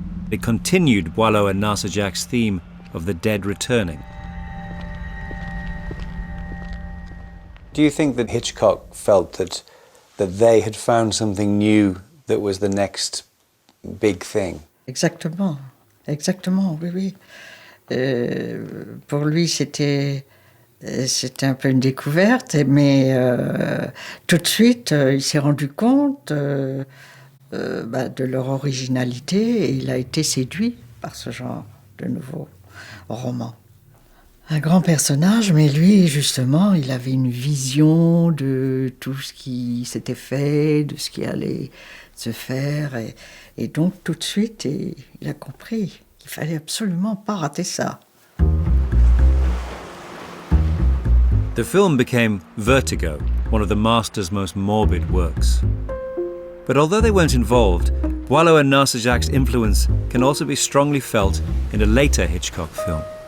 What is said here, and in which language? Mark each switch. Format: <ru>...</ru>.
<en>It continued Boileau and Narcisso's theme of the dead returning. Do you think that Hitchcock felt that they had found something new that was the next big thing?</en> <fr>Exactement, exactement, oui, oui. Pour lui, c'était un peu une découverte, mais tout de suite, il s'est rendu compte de leur originalité et il a été séduit par ce genre de nouveau roman. Un grand personnage, mais lui, justement, il avait une vision de tout ce qui s'était fait, de ce qui allait se faire, et donc tout de suite, il a compris qu'il fallait absolument pas rater ça.</fr> <en>The film became Vertigo, one of the master's most morbid works. But although they weren't involved, Boileau and Narcisso's influence can also be strongly felt in a later Hitchcock film.</en>